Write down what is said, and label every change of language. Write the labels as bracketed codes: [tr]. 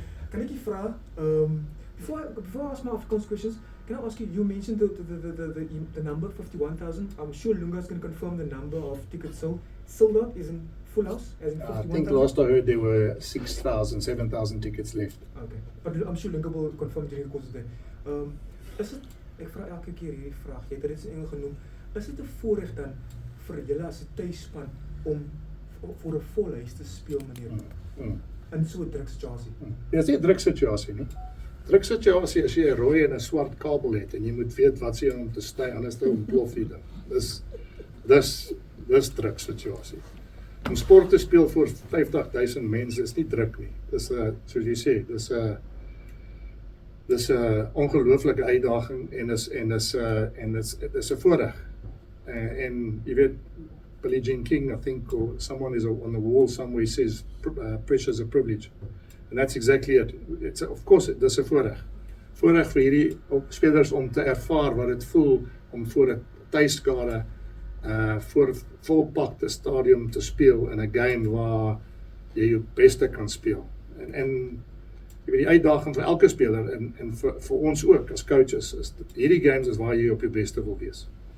[en] Can I give you before I ask my Afrikaans questions, can I ask you, you mentioned the number 51,000. I'm sure Lunga is going to confirm the number of tickets sold out is in full house, as in 51,000. I think last I heard there were 6,000, 7,000 tickets left. Okay, but I'm sure Lunga will confirm during the course of the day. [af] Is het, ek vra elke keer hierdie vraag, jy het dit in Engels genoem, is dit 'n voorreg dan vir julle as 'n tuisspan om voor 'n vol huis te speel, meneer? In so 'n druk situasie? Dit is nie 'n druk situasie nie. Druk situasie as jy 'n rooi en 'n swart kabel het en jy moet weet wat se om te stay, anders dan ontplof jy dan. Dis druk situasie. Om sport te speel voor 50,000 mense is nie druk nie. Dis soos jy sê, dis 'n ongelooflike uitdaging en dis 'n voorreg. [en] and you weet, Billie Jean King, I think, or someone is on the wall somewhere says, pressure is a privilege. And that's exactly it. It's of course, [af] dis 'n voorreg. Voorreg vir hierdie spelers om te ervaar wat dit voel om voor 'n tuiskade voor 'n volpakte stadium te speel in 'n game waar jy jou beste kan speel. En jy weet, die uitdaging vir elke speler en vir ons ook as coaches is hierdie games is waar jy op jou beste wil wees.